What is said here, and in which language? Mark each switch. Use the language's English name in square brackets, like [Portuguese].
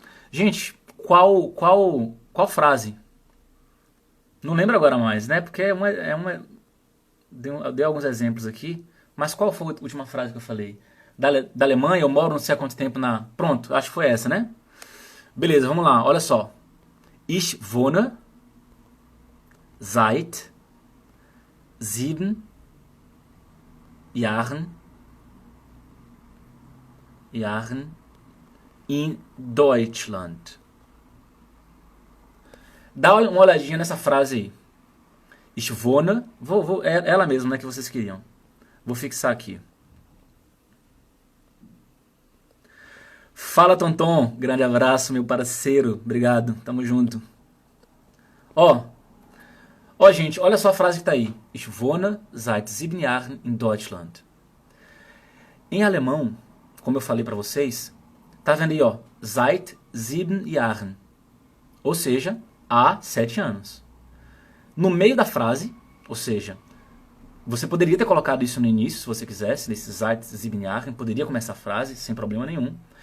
[Portuguese] Gente, qual frase? Não lembro agora mais, né? Porque eu dei alguns exemplos aqui. Mas qual foi a última frase que eu falei? Da Alemanha, eu moro não sei há quanto tempo na... Pronto, acho que foi essa, né? Beleza, vamos lá, olha só. [German] Ich wohne seit 7 Jahren in Deutschland. [Portuguese] Dá uma olhadinha nessa frase aí. [German] Ich wohne, [Portuguese] é ela mesma, né, que vocês queriam. Vou fixar aqui. Fala, Tonton. Grande abraço, meu parceiro. Obrigado. Tamo junto. Ó, gente, olha só a frase que tá aí. [German] Ich wohne seit 7 Jahren in Deutschland. [Portuguese] Em alemão, como eu falei pra vocês, tá vendo aí, ó, [German] seit 7 Jahren. [Portuguese] Ou seja, há 7 anos. No meio da frase, ou seja, você poderia ter colocado isso no início, se você quisesse, nesse [German] seit 7 Jahren, [Portuguese] poderia começar a frase sem problema nenhum.